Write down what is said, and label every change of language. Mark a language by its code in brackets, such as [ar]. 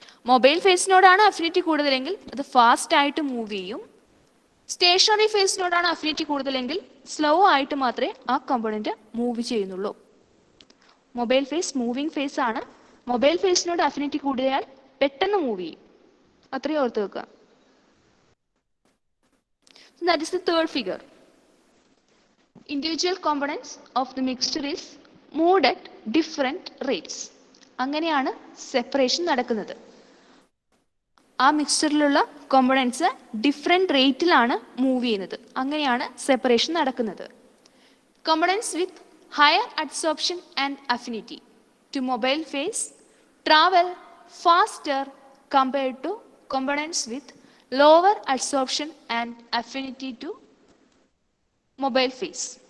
[ml] Mobile ഫേസിനോടാണ് affinity കൂടുതലെങ്കിൽ അത് fast ആയിട്ട് move ചെയ്യും. സ്റ്റേഷനറി ഫേസിനോടാണ് അഫിനിറ്റി കൂടുതലെങ്കിൽ സ്ലോ ആയിട്ട് മാത്രമേ ആ കോമ്പണൻറ്റ് മൂവ് ചെയ്യുന്നുള്ളൂ. മൊബൈൽ ഫേസ് മൂവിങ് ഫേസ് ആണ്. മൊബൈൽ ഫേസിനോട് അഫിനിറ്റി കൂടിയാൽ പെട്ടെന്ന് മൂവ് ചെയ്യും. അത്രയും ഓർത്ത് വെക്കുക. [en] That is the third figure. Individual components of the mixture is moved at different rates. [ml] അങ്ങനെയാണ് സെപ്പറേഷൻ നടക്കുന്നത്. ആ മിക്സ്ചറിലുള്ള കോമ്പണൻസ് ഡിഫറെൻറ്റ് റേറ്റിലാണ് മൂവ് ചെയ്യുന്നത്. അങ്ങനെയാണ് സെപ്പറേഷൻ നടക്കുന്നത്. [en] Components with higher adsorption and affinity to mobile phase travel faster compared to components with lower adsorption and affinity to mobile phase.